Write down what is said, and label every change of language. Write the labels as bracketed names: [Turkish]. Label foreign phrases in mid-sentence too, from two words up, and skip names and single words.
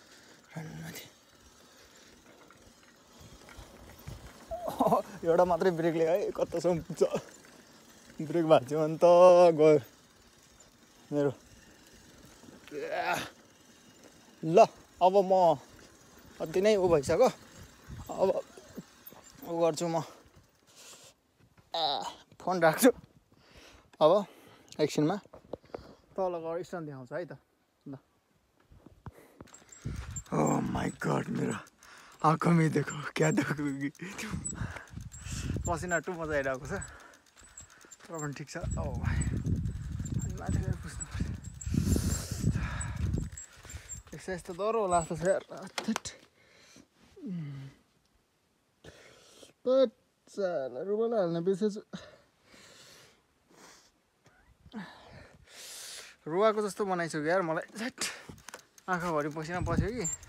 [Nepali] एउटा मात्रै ब्रेकले है कतासम्म पुग्छ ब्रेक भाँच्यो भने त गयो मेरो ल अब म अति नै उ भइसक्यो अब उ गर्छु म फोन राख्छु अब एकछिनमा तल गएर स्ट्यान्ड देखाउँछ है त ल [English] oh my God [Nepali] मेरो आँखा [Hindi] में देखो क्या देखोगी [Nepali] पसिना टु मजा आइरहेको छ तर पनि ठिक छ ओ भाइ अनि माथि गएर पुस्नु पर्छ एक्सर्साइज त डह्रो होला जस्तो छ यार रुमाल हाल्न बिर्सेछु रुवाको जस्तो बनाइसक्यो यार मलाई झ्याट आँखाभरि पसिना पस्यो कि